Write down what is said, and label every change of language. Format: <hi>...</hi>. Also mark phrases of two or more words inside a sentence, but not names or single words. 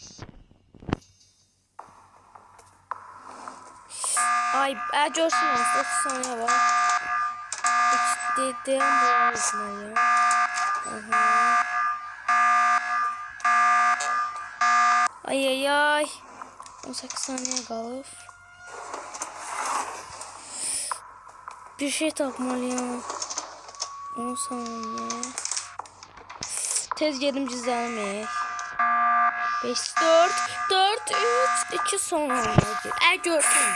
<az>Ay, görsün 30 saniye var. Deyəm bu olsun ya. Ay. 18 saniye qalır. Bir şey tapmalıyım. 10 saniye. Tez gedim cüzdanımı. 5, 4, 3, 2 son olmadı. Görsün.</az>